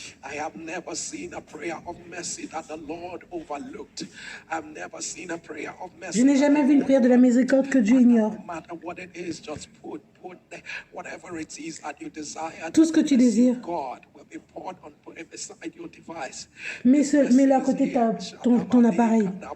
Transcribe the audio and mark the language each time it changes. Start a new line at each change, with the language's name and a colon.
English: I have never seen a prayer of mercy that the Lord overlooked. I've never seen a prayer of mercy.
French: Je n'ai jamais vu une prière de la miséricorde que Dieu ignore.
English: No matter what it is, just put whatever it is that you desire.
French: Tout ce que tu désires.
English: God will be poured on, put it beside your device.
French: Mets-le à côté de ton appareil.